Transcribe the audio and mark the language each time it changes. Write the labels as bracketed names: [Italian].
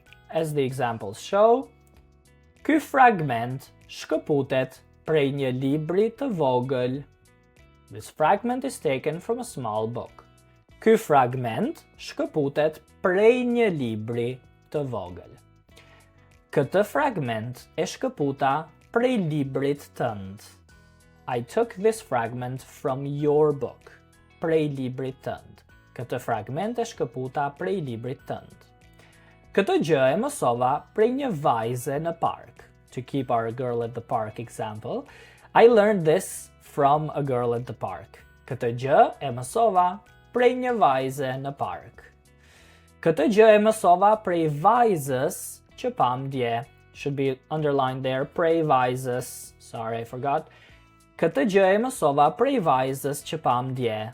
[English] As the examples show, [Albanian] ky fragment shkëputet prej një libri të vogël. [English] This fragment is taken from a small book. [Albanian] Ky fragment shkëputet prej një libri të vogël. Këtë fragment e shkëputa prej librit tënd. [English] I took this fragment from your book. [Albanian] Prej librit tënd. Këtë fragment e shkëputa prej librit tënd. Këtë gjë e mësova prej një vajze në park. [English] To keep our girl at the park example, I learned this from a girl at the park. [Albanian] Këtë gjë e mësova prej një vajze në park. Këtë gjë e mësova prej vajzës që pam dje. [English] Should be underlined there, prej vajzës. Sorry, I forgot. [Albanian] Këtë gjë e mësova prej vajzës që pam dje.